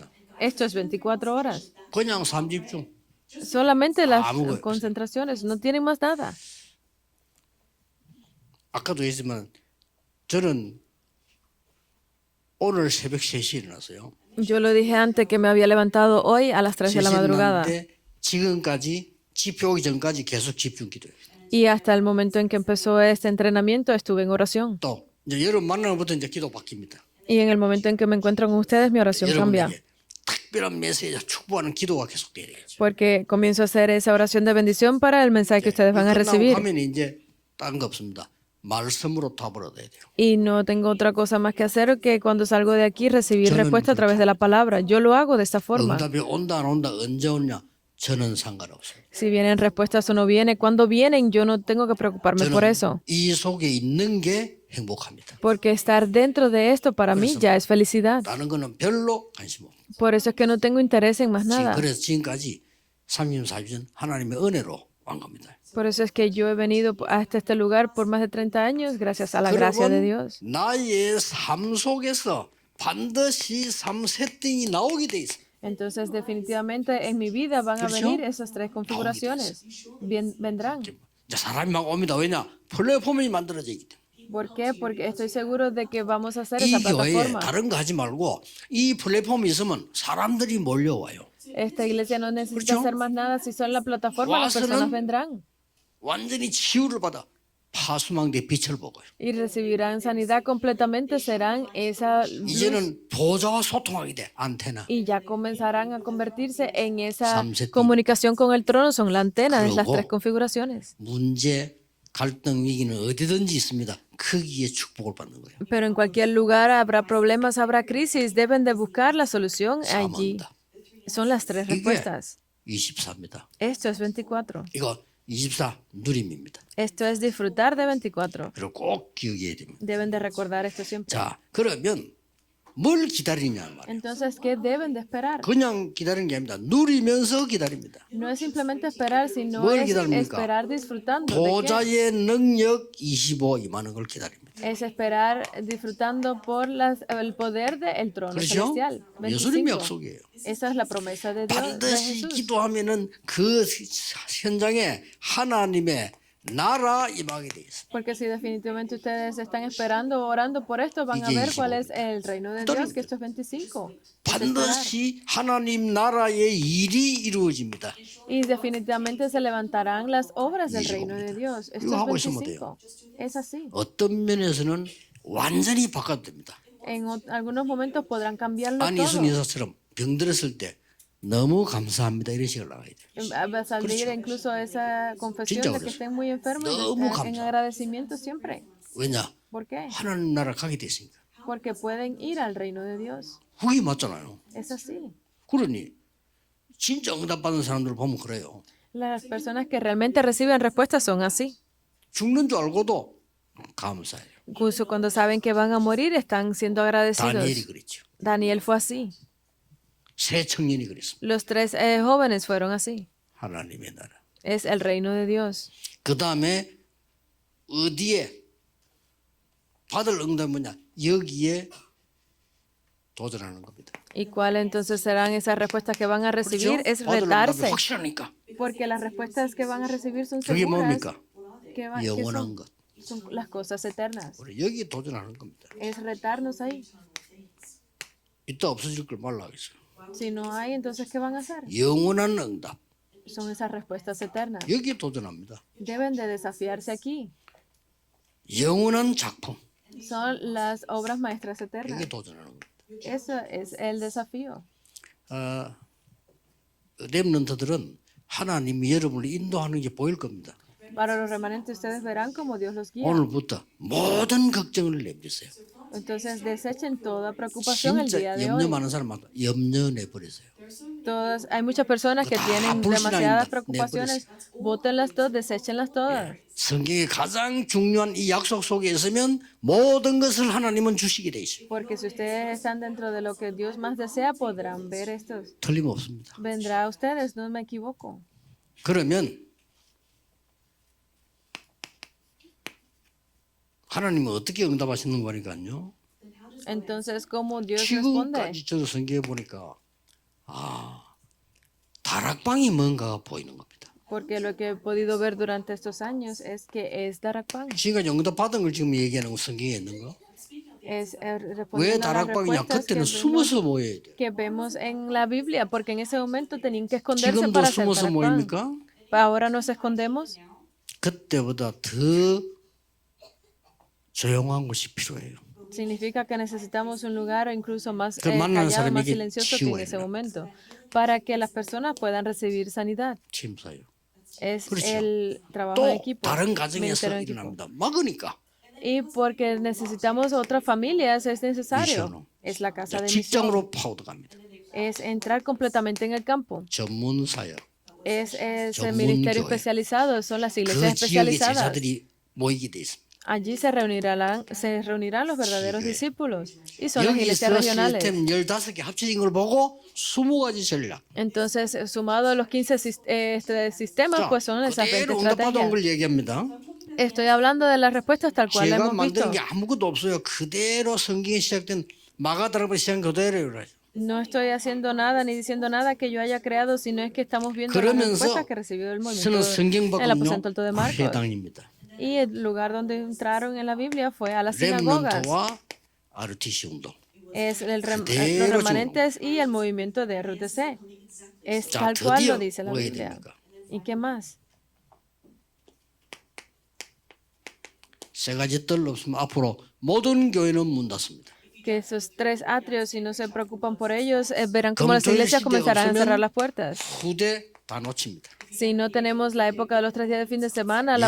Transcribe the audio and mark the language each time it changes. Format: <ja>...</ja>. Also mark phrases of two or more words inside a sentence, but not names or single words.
<es>Esto es 24 horas.</es> <ko>그냥 3집중.</ko> <es>Solamente las</es> <ko>아무것도 없어요.</ko> <es>concentraciones, no tienen más nada.</es> <ko>아까도 했지만 저는 오늘 새벽 3시에 일어났어요.</ko> <es>Yo lo dije antes que me había levantado hoy a las 3 de la</es> <ko>3시에</ko> <es>madrugada.</es> <ko>일어났는데 지금까지 집회 오기 전까지 계속 집중 기도했어요.</ko> <es>Y hasta el momento en que empezó este entrenamiento estuve en oración.</es> <ko>또 이제 여러분 만나는 부터 이제 기도 바뀝니다.</ko> <es>Y en el momento en que me encuentro con ustedes, mi oración cambia.</es> <ko>여러분에게 특별한 메시지 축복하는 기도가 계속 돼야 되겠죠.</ko> <es>Porque comienzo a hacer esa oración de bendición para el mensaje que ustedes van a recibir.</es> <ko>하면 이제 다른 거 없습니다. 말씀으로 답을 얻어야 돼요.</ko> <es>Y no tengo otra cosa más que hacer que cuando salgo de aquí recibir respuesta a través de la palabra. Yo lo hago de esta forma.</es> <ko>응답이 온다 안 온다 언제 오냐 저는 상관없어요.</ko> <es>Si vienen respuestas o no vienen, cuando vienen yo no tengo que preocuparme por eso.</es> <ko>이 속에 있는 게 행복합니다.</ko> <es>Porque estar dentro de esto para mí ya es felicidad.</es> <ko>다른 거는 별로 관심 없어요.</ko> <es>Por eso es que no tengo interés en más nada.</es> <ko>그래서 지금까지 34년 하나님의 은혜로 온 겁니다.</ko> <es>Por eso es que yo he venido hasta este lugar por más de 30 años gracias a la gracia de Dios.</es> <ko>나의 삶 속에서 반드시 3세팅이 나오게 돼 있어요.</ko> <es>Entonces, definitivamente en mi vida van a venir esas 3 configuraciones. Vendrán.</es> <ko>이제 사람이 막 옵니다. 왜냐? 플랫폼이 만들어져 있기 때문에.</ko> <es>¿Por qué? Porque estoy seguro de que vamos a hacer</es> <ko>이</ko> <es>esa</es> <ko>교회에</ko> <es>plataforma.</es> <ko>다른 거 하지 말고 이 플랫폼이 있으면 사람들이 몰려와요.</ko> <es>Esta iglesia no necesita ¿Escuchó? hacer más nada. Si son la plataforma, las personas</es> <ko>와서는</ko> <es>vendrán</es> <ko>완전히 치유를 받아 파수망대 빛을 보고요.</ko> <es>y recibirán sanidad completamente. Serán esa luz</es> <ko>이제는 보좌와 소통하게 돼. 안테나.</ko> <es>y ya comenzarán a convertirse en esa</es> <ko>삼세팅.</ko> <es>comunicación con el trono. Son la antena de las</es> <ko>그리고</ko> <es>3 configuraciones.</es> <ko>문제, 갈등, 위기는 어디든지 있습니다. 거기에 축복을 받는 거예요.</ko> <es>Pero en cualquier lugar habrá problemas, habrá crisis. Deben de buscar la solución allí.</es> <ko>사모합니다.</ko> <es>Son las 3</es> <ko>이게</ko> <es>respuestas.</es> <ko>24입니다.</ko> <es>Esto es 24.</es> <ko>이거 24 누림입니다.</ko> <es>Esto es disfrutar de 24.</es> <ko>그리고 꼭 기억해야 됩니다.</ko> <es>Deben de recordar esto siempre.</es> <ko>자, 그러면 뭘 기다리냐 말이에요.</ko> <es>Entonces, ¿qué deben de esperar?</es> <ko>그냥 기다리는 게 아닙니다. 누리면서 기다립니다.</ko> <es>No es simplemente esperar, sino</es> <ko>뭘</ko> <es>es</es> <ko>기다립니까?</ko> <es>esperar disfrutando. ¿De qué?</es> <ko>보좌의 능력 25 임하는 걸 기다립니다.</ko> <es>Es esperar disfrutando por el poder del trono</es> <ko>그렇죠?</ko> <es>celestial.</es> <ko>예수님 25. 약속이에요.</ko> <es>Esa es la promesa de Dios, de</es> <ko>반드시</ko> <es>Jesús.</es> <ko>기도하면은 그 현장에 하나님의 나라 임하게 돼 있어요.</ko> <es>Porque si definitivamente ustedes están esperando o orando por esto, van a</es> <ko>이게</ko> <es>ver cuál 25. es el reino de Dios, que esto es 25. Es esperar.</es> <ko>반드시 하나님 나라의 일이 이루어집니다.</ko> <es>Y definitivamente se levantarán las obras del</es> <ko>25입니다.</ko> <es>reino de Dios. Esto</es> <ko>이거 하고</ko> <es>es</es> <ko>있으면</ko> <es>25. Es así.</es> <ko>어떤 면에서는 완전히 바꿔됩니다.</ko> <es>En algunos momentos podrán cambiarlo</es> <ko>안희순</ko> <es>todo.</es> <ko>여사처럼 병들었을 때 너무 감사합니다 이런 식으로 나가야 돼요.</ko> <es>Va a salir incluso esa confesión</es> <ko>진짜</ko> <es>de que</es> <ko>그랬어요.</ko> <es>estén muy enfermos</es> <ko>너무</ko> <es>en</es> <ko>감사.</ko> <es>agradecimiento siempre.</es> <ko>왜냐?</ko> <es>¿Por qué?</es> <ko>하나님 나라 가게 됐으니까.</ko> <es>Porque pueden ir al reino de Dios.</es> <ko>그게 맞잖아요.</ko> <es>Es así.</es> <ko>그러니 진짜 응답받는 사람들을 보면 그래요.</ko> <es>Las personas que realmente reciben respuestas son así.</es> <ko>죽는 줄 알고도 감사해요.</ko> <es>Incluso cuando saben que van a morir, están siendo agradecidos.</es> <ko>다니엘이 그랬죠.</ko> <es>Daniel fue así.</es> <ko>세 청년이 그랬습니다.</ko> <es>Los 3 jóvenes fueron así.</es> <ko>하나님의 나라.</ko> <es>Es el reino de Dios.</es> <ko>그 다음에 어디에 받을 응답은 뭐냐? 여기에 도전하는 겁니다.</ko> <es>¿Y cuál entonces serán esas respuestas que van a recibir? Es</es> <ko>받을 응답이</ko> <es>retarse.</es> <ko>확실하니까.</ko> <es>Porque las respuestas que van a recibir son</es> <ko>그게</ko> <es>seguras.</es> <ko>뭡니까?</ko> <es>Que</es> <ko>영원한</ko> <es>son,</es> <ko>것.</ko> <es>son las cosas eternas.</es> <ko>우리 여기에 도전하는 겁니다.</ko> <es>Es retarnos ahí.</es> <ko>이따 없어질 걸 말라 하겠어요.</ko> <es>Si no hay, entonces ¿qué van a hacer?</es> <ko>영원한 응답.</ko> <es>Son esas respuestas eternas.</es> <ko>여기에 도전합니다.</ko> <es>Deben de desafiarse aquí.</es> <ko>영원한 작품.</ko> <es>Son las obras maestras eternas.</es> <ko>여기에 도전하는 겁니다.</ko> <es>Eso es el desafío.</es> <ko>렘넌트들은 하나님이 여러분을 인도하는 게 보일 겁니다.</ko> <es>Para los remanentes ustedes verán cómo Dios los guía.</es> <ko>오늘부터 모든 걱정을 내버리세요.</ko> <es>Entonces desechen toda preocupación el</es> <ko>진짜</ko> <es>día de</es> <ko>염려</ko> <es>hoy.</es> <ko>많은 사람 많다. 염려 내버리세요.</ko> <es>Hay muchas personas que</es> <ko>다</ko> <es>tienen</es> <ko>불신앙입니다.</ko> <es>demasiadas preocupaciones. Bótenlas todas, deséchenlas todas.</es> <ko>성경의 가장 중요한 이 약속 속에 있으면 모든 것을 하나님은 주시게 돼 있어요.</ko> <es>Porque si ustedes están dentro de lo que Dios más desea, podrán ver estos.</es> <ko>틀림없습니다.</ko> <es>Vendrá a ustedes, no me equivoco.</es> <ko>그러면 하나님은 어떻게 응답하시는 거니까요.</ko> <es>Entonces, ¿cómo Dios responde?</es> <ko>지금까지 저도 성경에 보니까 다락방이 뭔가가 보이는 겁니다.</ko> <es>Porque lo que he podido ver durante estos años es que es Darakpan.</es> <ko>지금까지 응답 받은 걸 지금 얘기하는 거 성경에 있는 거.</ko> <es>Es</es> <ko>왜</ko> <es>respondiendo a las</es> <ko>다락방이냐?</ko> <es>respuestas</es> <ko>그때는 숨어서 모여야 돼요.</ko> <es>que vemos en la Biblia, porque en ese momento tenían que esconderse</es> <ko>지금도</ko> <es>para hacer</es> <ko>숨어서</ko> <es>Darakpan.</es> <ko>모입니까?</ko> <es>Ahora nos escondemos.</es> <ko>그때보다 더 조용한 곳이 필요해요.</ko> <es>Significa que necesitamos un lugar incluso más</es> <ko>그 만나는</ko> <es>callado, más</es> <ko>사람에게</ko> <es>silencioso que en</es> <ko>치유가</ko> <es>ese</es> <ko>일어납니다.</ko> <es>momento, para que las personas puedan recibir sanidad.</es> <ko>침사요.</ko> <es>Es</es> <ko>그렇죠.</ko> <es>el trabajo en</es> <ko>또</ko> <es>equipo,</es> <ko>다른 가정에서</ko> <es>ministerio en equipo.</es> <ko>일어납니다. 막으니까.</ko> <es>Y porque necesitamos otras familias, es necesario.</es> <ko>미션으로.</ko> <es>Es la casa de misión.</es> <ko>직장으로 파고들어갑니다.</ko> <es>Es entrar completamente en el campo.</es> <ko>전문 사역.</ko> <es>Es ese</es> <ko>전문</ko> <es>ministerio</es> <ko>교회.</ko> <es>especializado, son las</es> <ko>그</ko> <es>iglesias</es> <ko>지역의</ko> <es>especializadas.</es> <ko>제자들이 모이게 돼 있습니다.</ko> <es>Allí se reunirán los verdaderos</es> <ko>지교회.</ko> <es>discípulos y son las iglesias</es> <ko>여기서</ko> <es>regionales.</es> <ko>시스템 15개 합쳐진 걸 보고 20가지 전략.</ko> <es>Entonces, sumado a los 15 sistemas,</es> <ko>자,</ko> <es>pues son esas 20</es> <ko>그대로 응답받은</ko> <es>estrategias.</es> <ko>걸 얘기합니다.</ko> <es>Estoy hablando de las respuestas tal cual</es> <ko>제가</ko> <es>hemos visto.</es> <ko>만든 게 아무것도 없어요. 그대로 성경에 시작된 마가다락방 시작 그대로 그래요.</ko> <es>No estoy haciendo nada ni diciendo nada que yo haya creado, sino es que estamos viendo las</es> <ko>그러면서</ko> <es>respuestas que recibió el movimiento</es> <ko>저는</ko> <es>el</es> <ko>성경밖은요</ko> <es>aposento alto de Marcos.</es> <ko>회당입니다.</ko> <es>Y el lugar donde entraron en la Biblia fue a las sinagogas.</es> <ko>렘넌트와 RTC 운동.</ko> <es>Es los</es> <ko>그대로</ko> <es>remanentes y el movimiento de RUTC. Es</es> <ko>자,</ko> <es>tal cual</es> <ko>드디어</ko> <es>lo dice la</es> <ko>뭐 해야</ko> <es>Biblia.</es> <ko>됩니까?</ko> <es>¿Y qué más?</es> <ko>세 가지 뜰 없으면 앞으로 모든 교회는 문 닫습니다.</ko> <es>Que esos tres atrios, si no se preocupan por ellos, verán cómo las</es> <ko>검토일</ko> <es>iglesias</es> <ko>시대가</ko> <es>comenzarán a cerrar</es> <ko>없으면</ko> <es>las puertas.</es> <ko>후대 다 놓칩니다.</ko> <es>Si no tenemos la época de los 3 días de fin de semana, la</es>